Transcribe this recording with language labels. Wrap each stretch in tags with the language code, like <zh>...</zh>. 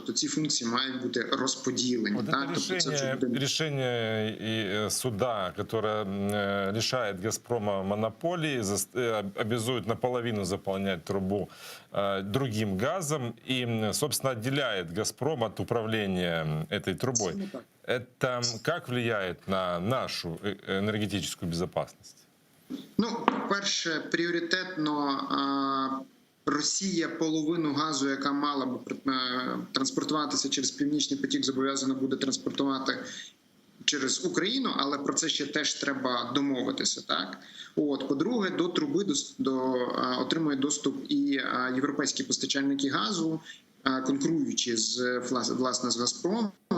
<uk>Тобто ці функції мають бути розподілені.</uk> <ru>Вот это решение суда, которое лишает «Газпрома» монополии, обязует наполовину заполнять трубу другим газом и, собственно, отделяет «Газпром» от управления этой трубой. Это как влияет на нашу энергетическую безопасность?</ru> <uk>Перше, пріоритетно Росія половину газу, яка мала б транспортуватися через Північний потік, зобов'язана буде транспортувати через Україну, але про це ще теж треба домовитися. Так? По-друге, до труби отримують доступ і європейські постачальники газу, конкуруючи власне з «Газпромом».</uk>